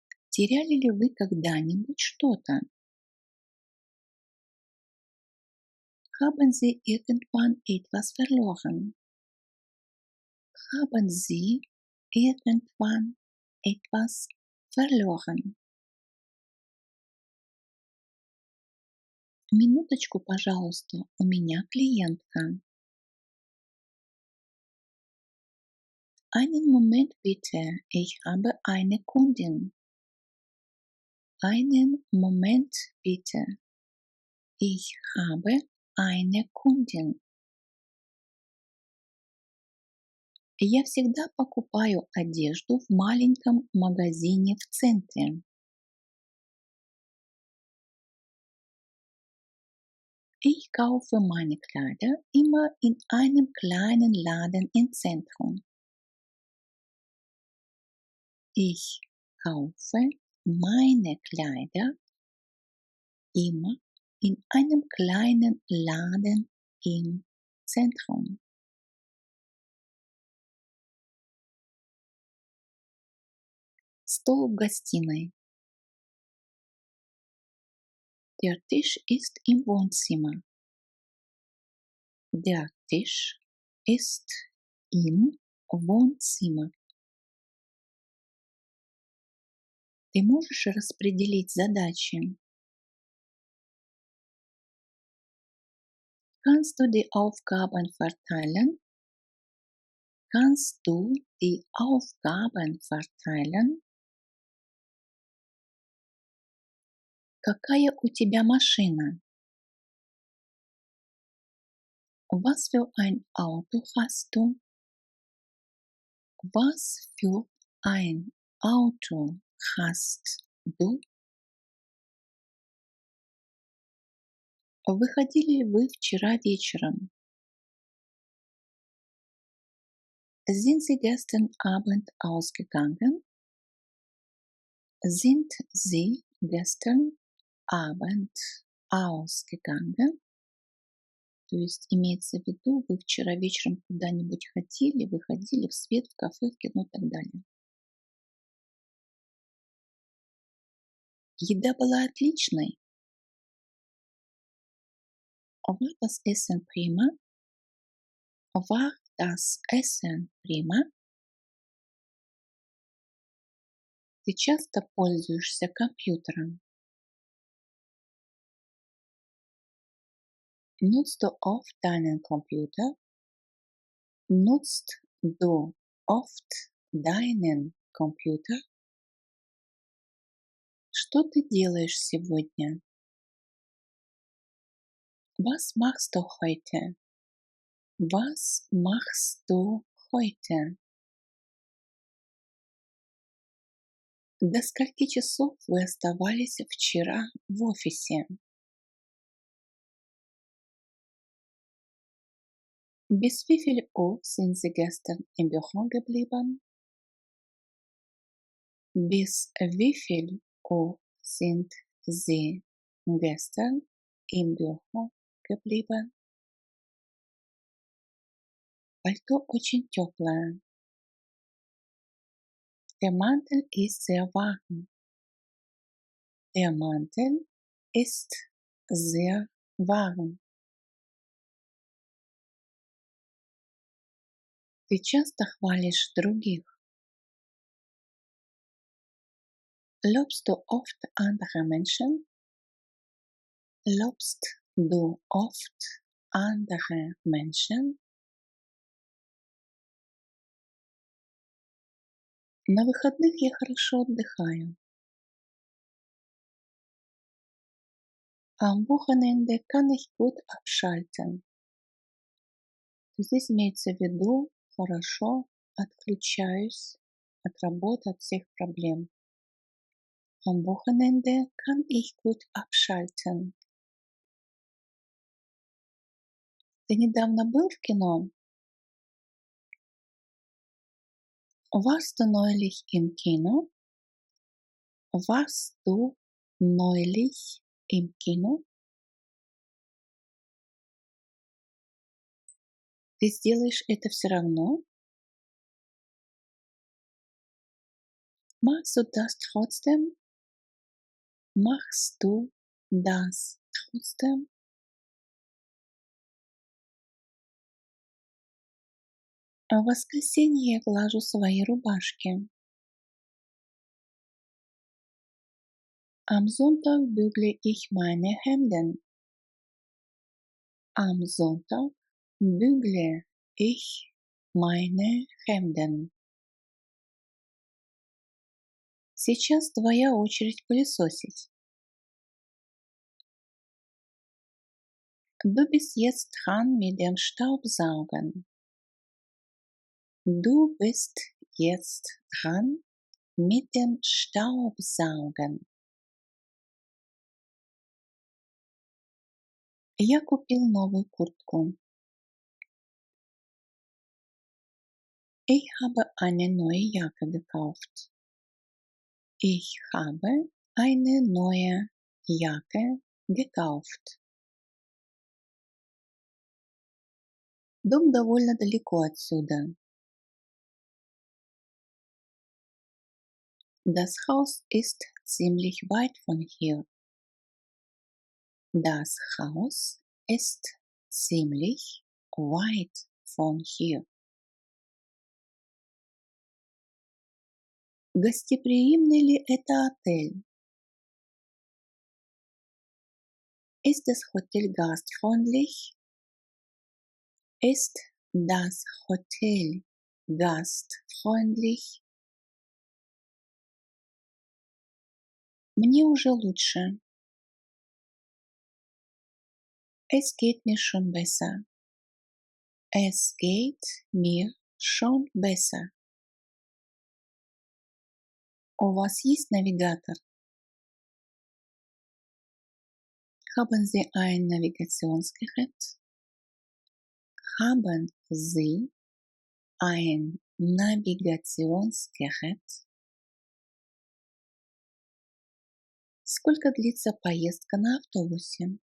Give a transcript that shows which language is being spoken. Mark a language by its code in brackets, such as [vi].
[ru] Теряли ли вы когда-нибудь что-то? [de] Haben Sie irgendwann etwas verloren? Haben Sie irgendwann etwas verloren? [ru] Минуточку, пожалуйста, у меня клиентка. [de] Einen Moment bitte, ich habe eine Kundin. Einen Moment bitte, ich habe eine Kundin. [ru] Я всегда покупаю одежду в маленьком магазине в центре. [de] Ich kaufe meine Kleider immer in einem kleinen Laden im Zentrum. Ich kaufe meine Kleider immer in einem kleinen Laden im Zentrum. [ru] Стол в гостиной. [de] Der Tisch ist im Wohnzimmer. Der Tisch ist im Wohnzimmer. [ru] Ты можешь распределить задачи? [de] Kannst du die Aufgaben verteilen? Kannst du die Aufgaben verteilen? [ru] Какая у тебя машина? [de] Was für ein Auto hast du? Was für ein Auto hast du? [ru] Выходили ли вы вчера вечером? [de] Sind Sie gestern Abend ausgegangen? Sind Sie gestern Abend ausgegangen? [ru] То есть имеется в виду, вы вчера вечером куда-нибудь ходили, выходили в свет, в кафе, в кино и так далее. Еда была отличной. [de] War das Essen prima? War das Essen prima? [ru] Ты часто пользуешься компьютером? [de] Nutzt du oft deinen Computer? Nutzt du oft deinen Computer? [ru] Что ты делаешь сегодня? [de] Was machst du heute? Was machst du heute? [ru] До скольки часов вы оставались вчера в офисе? [de] Bis wie viel Uhr sind Sie gestern im Büro geblieben? Bis wie viel Uhr sind Sie gestern im Büro geblieben? [ru] Пальто очень теплое. [de] Der Mantel ist sehr warm. Der Mantel ist sehr warm. [ru] Ты часто хвалишь других? [de] Lobst du oft andere Menschen? Lobst du oft andere Menschen? [ru] На выходных я хорошо отдыхаю. [de] Am Wochenende kann ich gut abschalten. [ru] Здесь имеется в виду хорошо отключаюсь от работы, от всех проблем. [de] Am Wochenende kann ich gut abschalten. [ru] Ты недавно был в кино? [de] Warst du neulich im Kino? Warst du neulich im Kino? [ru] Ты сделаешь это все равно? [de] Machst du das trotzdem? Machst du das trotzdem? [ru] А в воскресенье я глажу свои рубашки. [de] Am Sonntag bügle ich meine Hemden. Am Sonntag bügle ich meine Hemden. [ru] Сейчас твоя очередь пылесосить. [de] Du bist jetzt dran mit dem Staubsaugen. Du bist jetzt dran mit dem Staubsaugen. [ru] Я купил новую куртку. [de] Ich habe eine neue Jacke gekauft. Ich habe eine neue Jacke gekauft. [ru] Дом довольно далеко отсюда. [de] Das Haus ist ziemlich weit von hier. Das Haus ist ziemlich weit von hier. [ru] Гостеприимный ли это отель? [de] Ist das Hotel gastfreundlich? Ist das Hotel gastfreundlich? [ru] Мне уже лучше. [de] Es geht mir schon besser. Es geht mir schon besser. [ru] У вас есть навигатор? [de] Haben Sie ein Navigationsgerät? Haben Sie ein Navigationsgerät? [ru] Сколько длится поездка на автобусе?